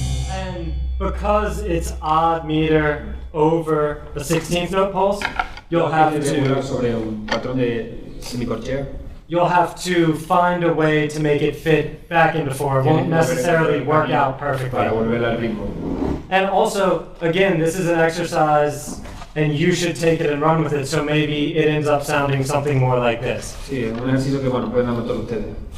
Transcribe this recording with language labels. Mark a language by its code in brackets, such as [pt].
[en] And because it's odd meter over the 16th note pulse, you'll have to [es] sobre un patrón de semicorchea. [en] find a way to make it fit back into 4. It won't necessarily work out perfectly. [es] Para volver al ritmo. [en] And also, again, this is an exercise and you should take it and run with it, so maybe it ends up sounding something more like this. [es] Sí, es un ejercicio que bueno, pueden anotar ustedes.